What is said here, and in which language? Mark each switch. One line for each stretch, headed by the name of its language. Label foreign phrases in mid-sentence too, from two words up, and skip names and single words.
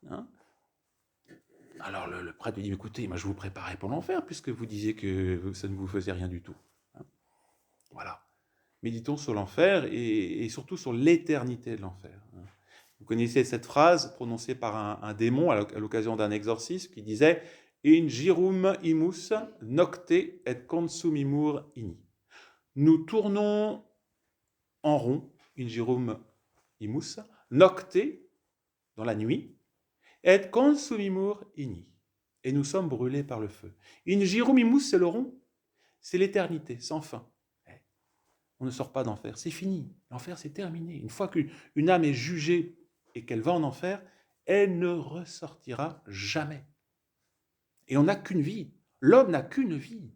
French: Alors le prêtre lui dit « Écoutez, moi je vous préparais pour l'enfer, puisque vous disiez que ça ne vous faisait rien du tout. » Voilà. Méditons sur l'enfer et surtout sur l'éternité de l'enfer. Vous connaissez cette phrase prononcée par un démon à l'occasion d'un exorcisme qui disait «
Latin: In girum imus nocte et consumimur ini ».
French: Nous tournons en rond,
Latin: in girum imus, nocte,
French: dans la nuit, et
Latin: consumimur ini.
French: Et nous sommes brûlés par le feu.
Latin: In girum imus,
French: c'est le rond, c'est l'éternité, sans fin. On ne sort pas d'enfer, c'est fini. L'enfer, c'est terminé. Une fois qu'une âme est jugée et qu'elle va en enfer, elle ne ressortira jamais. Et on n'a qu'une vie. L'homme n'a qu'une vie.